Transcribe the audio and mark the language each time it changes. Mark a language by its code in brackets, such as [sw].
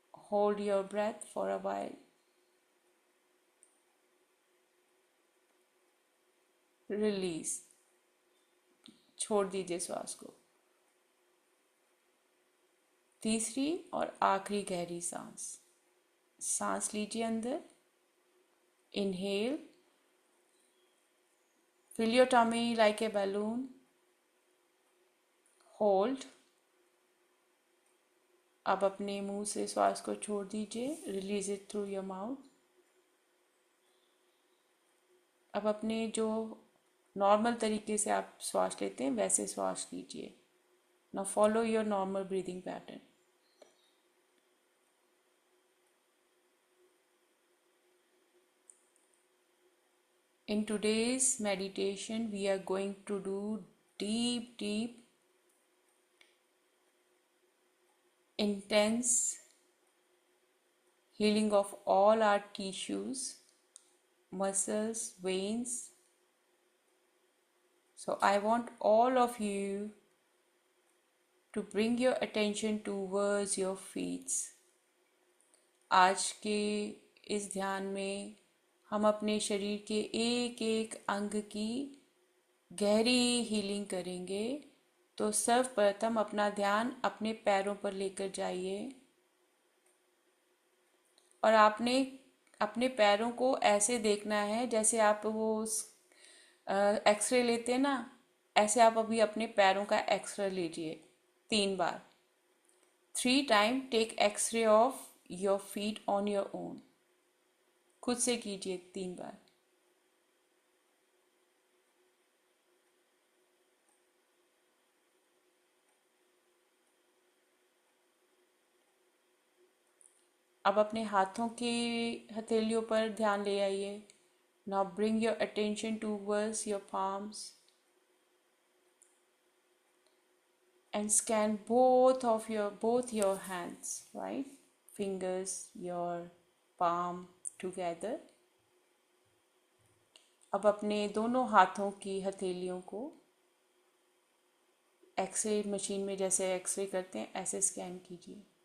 [en] hold your breath for a while, release, [hi] छोड़ दीजिए श्वास को। तीसरी और आखिरी गहरी सांस, सांस लीजिए अंदर। [en] Inhale, fill your tummy like a balloon, hold। [hi] अब अपने मुंह से श्वास को छोड़ दीजिए, [en] Release it through your mouth. [hi] अब अपने जो नॉर्मल तरीके से आप श्वास लेते हैं वैसे श्वास लीजिए। [en] Now follow your normal breathing pattern. In today's meditation, we are going to do deep, intense healing of all our tissues, muscles, veins. So I want all of you to bring your attention towards your feet. [hi] आज के इस ध्यान में हम अपने शरीर के एक एक अंग की गहरी हीलिंग करेंगे। तो सर्वप्रथम अपना ध्यान अपने पैरों पर लेकर जाइए, और आपने अपने पैरों को ऐसे देखना है जैसे आप वो एक्सरे लेते हैं ना, ऐसे आप अभी अपने पैरों का एक्सरे लीजिए 3 बार। [en] 3 time take x-ray of your feet on your own. [hi] खुद से कीजिए 3 बार। अब अपने हाथों की हथेलियों पर ध्यान ले आइए. [en] Now bring your attention towards your palms and scan both your hands, right? Fingers, your palm together. [hi] अब अपने दोनों हाथों की हथेलियों को एक्सरे मशीन में जैसे एक्सरे करते हैं ऐसे स्कैन कीजिए.